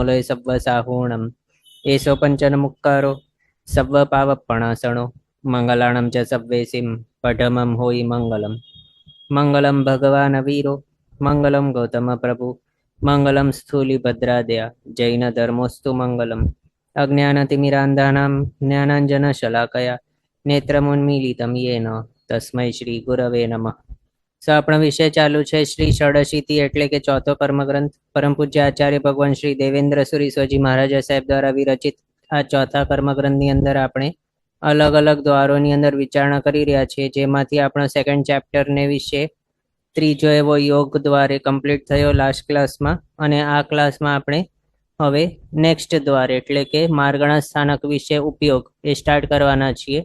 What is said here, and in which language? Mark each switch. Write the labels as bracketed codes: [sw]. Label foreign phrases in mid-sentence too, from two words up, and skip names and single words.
[pra] लय सव्वसाहूणं एषो पञ्चनमुक्कारो सव्वपावपणासणो मङ्गलाणं च सव्वेसिं पठमं होयि मङ्गलं [sa] मङ्गलं भगवान् वीरो मङ्गलं गौतमप्रभु मङ्गलं स्थूलिभद्रादया जैनधर्मोऽस्तु मङ्गलम् अज्ञानतिमिरान्धानां ज्ञानाञ्जनशलाकया नेत्रमुन्मीलितं येन तस्मै श्री गुरवे नमः। [gu] સો આપણો વિષય ચાલુ છે શ્રી ષડશીતિ એટલે કે ચોથો કર્મગ્રંથ પરમ પૂજ્ય આચાર્ય ભગવાન શ્રી દેવેન્દ્ર સુરી સ્વજી મહારાજા સાહેબ દ્વારા વિરચિત આ ચોથા કર્મગ્રંથની અંદર આપણે અલગ અલગ દ્વારોની અંદર વિચારણા કરી રહ્યા છીએ, જેમાંથી આપણો [en] second chapter [gu] વિશે ત્રીજો એવો યોગ દ્વારે કમ્પ્લીટ થયો [en] last class, [gu] અને આ ક્લાસમાં આપણે હવે નેક્સ્ટ દ્વાર એટલે કે માર્ગણા સ્થાનક વિશે ઉપયોગ એ સ્ટાર્ટ કરવાના છીએ.